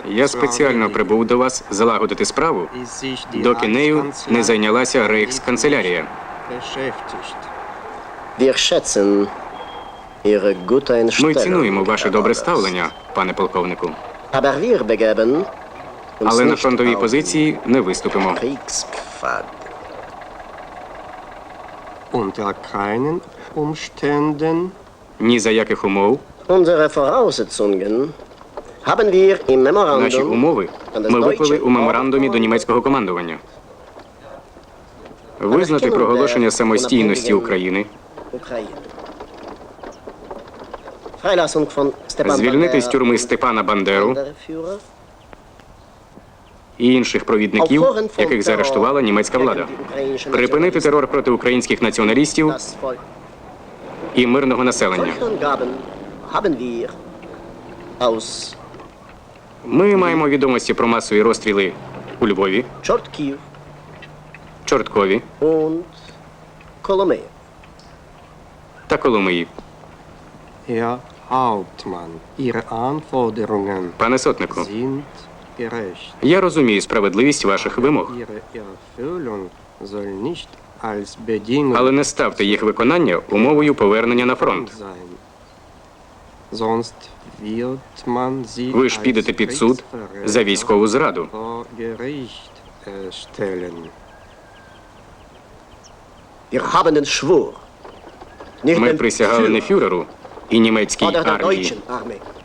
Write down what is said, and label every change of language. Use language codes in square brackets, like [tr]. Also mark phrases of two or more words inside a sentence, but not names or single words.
[uk] Я спеціально прибув до вас залагодити справу, доки нею не зайнялася рейхсканцелярія. [de] beschäftigt. Wir schätzen Ihre gute [uk] Ми [de] Einstellung. [uk] цінуємо ваше добре ставлення, пане полковнику. [de] Aber wir begeben uns [uk] Але на [de] nicht [uk] фронтовій [de] auf [uk] позиції не виступимо. [de] Kriegspfad. Unter keinen Umständen [uk] Ні за яких умов. [de] Unsere Voraussetzungen haben wir im [uk] Наші [de] Memorandum [uk] умови ми виклали у меморандумі до німецького командування. Визнати проголошення самостійності України, України. [de] Freilassung von Stepan [uk] звільнити з [de] Bandera, [uk] тюрми Степана Бандеру [de] Banderführer, [uk] і інших провідників, яких заарештувала німецька влада, припинити терор проти українських націоналістів [de] das Volk. [uk] і мирного населення. [de] Solche Angaben haben wir aus [uk] Ми маємо відомості про масові розстріли у Львові, Чортків Чорткові [de] und Коломиї. [uk] та Коломиї. [de] Herr Hauptmann, Ihre Anforderungen [uk] Пане сотнику, [de] sind gerecht. [uk] я розумію справедливість ваших вимог, [de] Ihre Erfüllung soll nicht als Bedingung [uk] але не ставте їх виконання умовою повернення на фронт. [de] sein. Sonst wird man sie [uk] Ви ж підете під суд за військову зраду. [de] vor Gericht stellen. Wir haben den Schwur. Nicht [uk] Ми [de] den [uk] присягали не [de] Führer [uk] фюреру і німецькій [de] oder der [uk] армії. [de] deutschen Armee.